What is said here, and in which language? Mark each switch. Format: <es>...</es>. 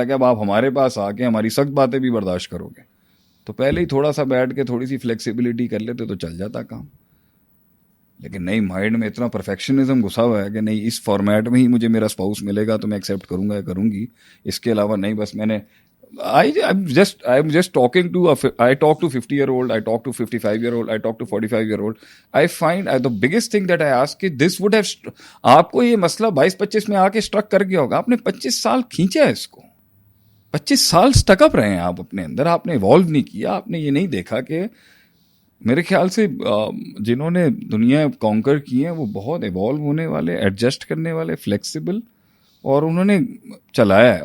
<ur>حالانکہ اب آپ ہمارے پاس آ کے ہماری سخت باتیں بھی برداشت کرو گے تو پہلے ہی تھوڑا سا بیٹھ کے تھوڑی سی فلیکسیبلٹی کر لیتے تو چل جاتا کام. لیکن نہیں, مائنڈ میں اتنا پرفیکشنزم گھسا ہوا ہے کہ نہیں اس فارمیٹ میں ہی مجھے میرا اسپاؤس ملے گا تو میں ایکسیپٹ کروں گا یا کروں گی, اس کے علاوہ نہیں. بس میں نے</ur> <en>I'm just talking to I talk to 50-year-old, I talk to 55-year-old, I talk to 45-year-old. I find the biggest thing that I ask</en> <ur>کہ</ur> <en>this would have</en> <ur>آپ کو یہ مسئلہ 22-25 میں آ کے اسٹرک کر گیا ہوگا, آپ نے 25 سال کھینچا ہے اس کو, 25 سال اسٹک اپ رہے ہیں آپ اپنے اندر, آپ نے ایوالو نہیں کیا, آپ نے یہ نہیں دیکھا کہ میرے خیال سے جنہوں نے دنیا کانکر کی ہیں وہ بہت ایوالو ہونے والے, ایڈجسٹ کرنے والے, فلیکسیبل, اور انہوں نے چلایا ہے.</ur>